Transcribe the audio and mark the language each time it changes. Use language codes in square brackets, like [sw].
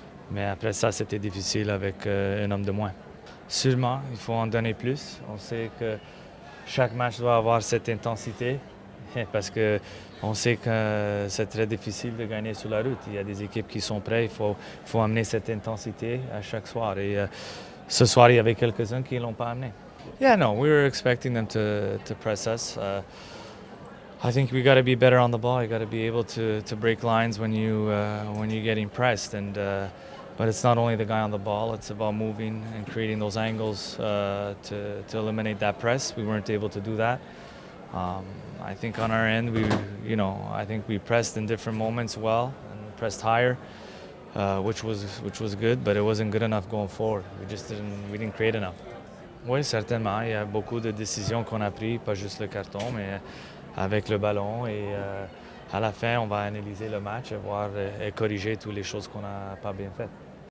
[fr] Mais après ça, c'était difficile avec un homme de moins. Sûrement, il faut en donner plus. On sait que chaque match doit avoir cette intensité parce qu'on sait que c'est très difficile de gagner sur la route. Il y a des équipes qui sont prêtes, il faut amener cette intensité à chaque soir. Et ce soir, il y avait quelques-uns qui ne l'ont pas amené. [en] Yeah, no, we were expecting them to press us. I think we got to be better on the ball. You got to be able to break lines when you're getting pressed. But it's not only the guy on the ball. It's about moving and creating those angles to eliminate that press. We weren't able to do that. I think on our end, I think we pressed in different moments well and pressed higher, which was good. But it wasn't good enough going forward. We didn't create enough. [fr] Oui, certainement. Il y a beaucoup de décisions qu'on a prises, pas juste le carton, mais avec le ballon. Et à la fin, on va analyser le match et voir et corriger toutes les choses qu'on n'a pas bien faites.